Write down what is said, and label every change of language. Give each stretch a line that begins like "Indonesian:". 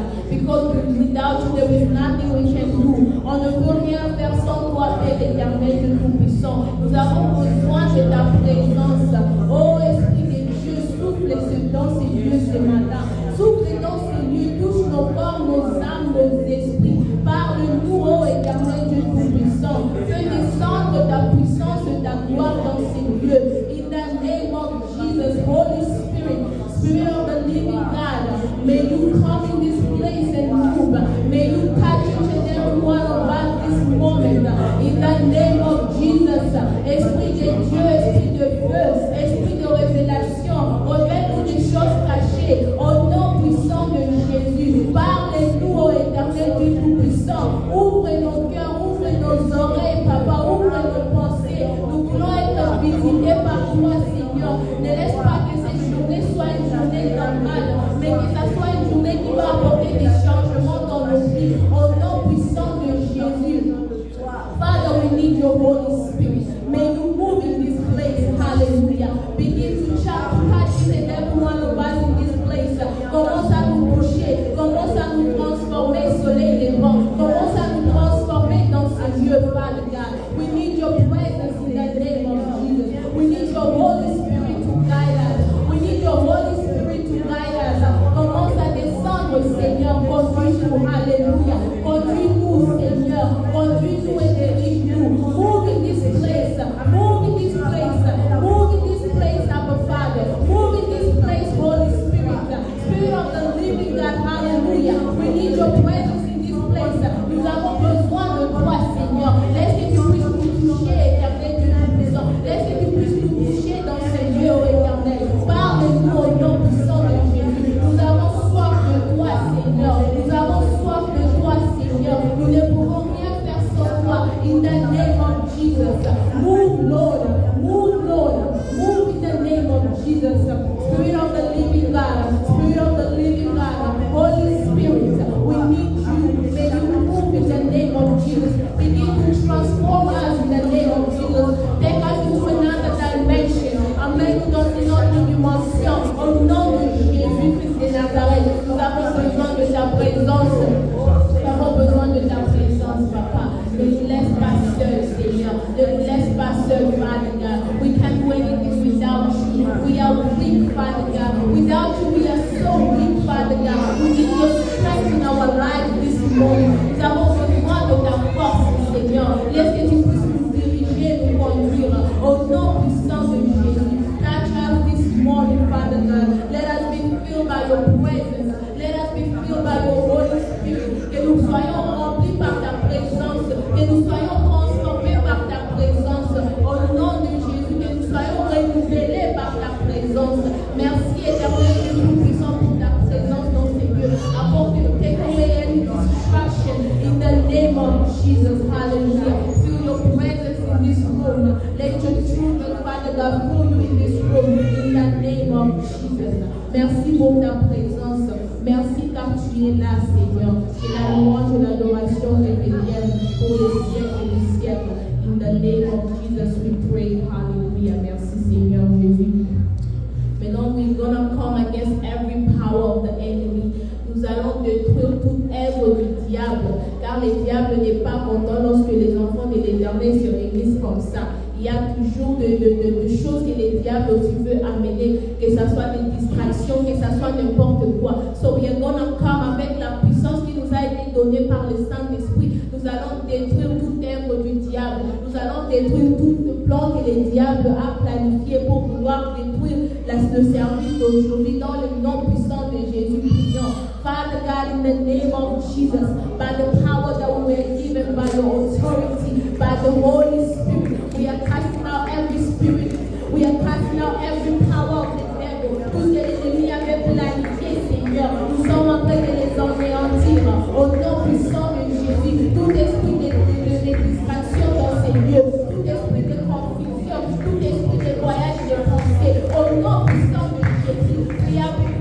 English: because without you there is nothing we can do.
French: On ne peut rien faire sans toi, Père éternel, Dieu tout-puissant. Nous avons besoin de ta présence. Oh Esprit de Dieu, souffle dans ces lieux ce matin. Souffle dans ces lieux, touche nos corps, nos âmes, nos esprits. Parle-nous, oh éternel Dieu tout-puissant. Fais descendre ta puissance, ta gloire dans ces lieux.
English: In the name of Jesus, Holy Spirit, Spirit of the living God, may you come in this place and move. May you touch each and every one of us this moment. In the name of Jesus,
French: Esprit de Dieu, Esprit de feu, Esprit de révélation, révèle-nous des choses cachées au nom puissant de Jésus. Parlez-nous, ô éternel Dieu tout-puissant. Ouvre nos cœurs, ouvre nos oreilles, Papa, ouvre nos pensées. Nous voulons être visités par toi, Seigneur. Ne laisse pas que cette journée soit une journée normale, mais que ça soit une journée qui va apporter des changements dans nos vies. Au nom puissant de Jésus.
English: Father, we need your Holy Spirit. May you move in this place. Hallelujah. Begin to touch each and every one of us in this place.
French: Commence à nous toucher. Commence à nous transformer, soleil et vent. Commence à nous transformer dans ce lieu,
English: Father God. We need your presence in the name of Jesus. We need your Holy Spirit to guide us. We need your Holy Spirit to guide us.
French: Commence à descendre, Seigneur. Conduis-nous. Alléluia. Conduis-nous, Seigneur. Conduis-nous et dirige-nous.
English: Move in this place. Move in this place. Move in this place, Abba Father. Move in this place, Holy Spirit. Spirit of the living God. Hallelujah. We need your presence in this place.
French: Nous avons besoin de toi, Seigneur. Laisse que tu puisses nous toucher, éternel Dieu tout-puissant. Laisse que tu puisses nous toucher dans ces lieux, ô éternel. Parle-nous au nom puissant de Jésus. Nous avons soif de toi, Seigneur. Nous avons soif de toi, Seigneur. Nous ne pouvons rien faire sans toi.
English: In the name of Jesus. Move, Lord. Move, Lord. Move in the name of Jesus. Spirit of the living God. Spirit of the living God. Holy Spirit, we need you. May you move in the name of Jesus. Begin to transform us in the name of Jesus. Take us into another dimension.
French: Amène-nous dans une autre dimension. Au nom de Jésus-Christ de Nazareth, nous avons besoin de ta présence. Nous avons besoin de ta présence, Papa. Ne nous laisse pas seuls, Seigneur. Ne nous laisse pas seuls,
English: Father God. We can't do anything without you. We are weak, Father God. Without you, we are so weak, Father God. We need your strength in our lives this morning.
French: Nous avons besoin de ta force, Seigneur. Laisse que tu puisses nous diriger, nous conduire. Au nom puissant de Jésus.
English: Touch us this morning, Father God. Let us be filled by your presence. Let us be filled by your Holy Spirit.
French: Que nous soyons remplis par ta présence. Que nous soyons transformés par ta présence. Au nom de Jésus, que nous soyons renouvelés par ta présence. Merci, éternel Dieu tout-puissant, pour ta présence dans ces lieux. Apporte
English: take away any distraction in the name of Jesus. Hallelujah. Feel your presence in this room. Let your children, Father God, fill you in this room. In the name of Jesus.
French: Merci pour ta présence. Merci car tu es là, Seigneur. Que la louange et l'adoration reviennent pour les siècles et les siècles.
English: In the name of Jesus we pray. Hallelujah.
French: Merci, Seigneur Jésus. Maintenant,
English: we're gonna come against every power of the enemy.
French: Nous allons détruire toute œuvre du diable, car le diable n'est pas content lorsque les enfants de l'Éternel se réunissent comme ça. Il y a toujours de choses que le diable aussi veut amener, que ce soit des distractions, que ce soit n'importe quoi.
English: So we are gonna come
French: avec la puissance qui nous a été donnée par le Saint-Esprit. Nous allons détruire toute œuvre du diable. Nous allons détruire tout le plan que le diable a planifié pour vouloir détruire le service d'aujourd'hui dans le nom puissant de Jésus. Prions.
English: Father God, in the name of Jesus, by the power that we were given, by your authority, by the Holy Spirit, we are casting out every spirit. We are casting out every power of the devil.
French: Tout ce que l'ennemi avait planifié, Seigneur, nous sommes en train de les anéantir. Au nom puissant de Jésus, tout esprit de distraction dans ces lieux, tout esprit de confusion, tout esprit de voyage de pensée, au nom puissant de Jésus,
English: we are